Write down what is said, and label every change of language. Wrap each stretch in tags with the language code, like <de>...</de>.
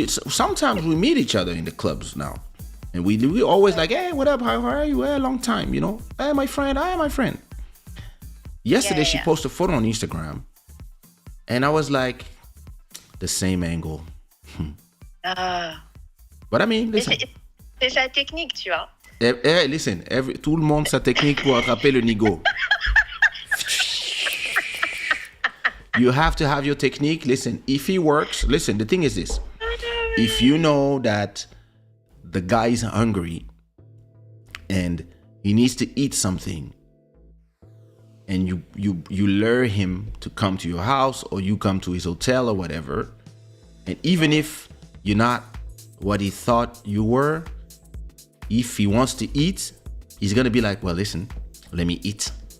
<en>Sometimes we meet each other in the clubs now, and we always like, hey, what up? How are you? Hey, long time, you know. Hey, my friend. Hi, my friend. Yesterday, she posted a photo on Instagram, and I was like, the same angle. But I mean, listen.</en> <fr>C'est sa technique, tu vois.</fr> <en>Listen,</en> <fr>tout le monde sa technique pour attraper le nigo.</fr> <en>You have to have your technique. Listen, if it works, listen, the thing is this. If you know that the guy is hungry and he needs to eat something, and you lure him to come to your house, or you come to his hotel or whatever, and even if you're not what he thought you were, if he wants to eat, he's gonna be like, well, listen, let me eat.</en>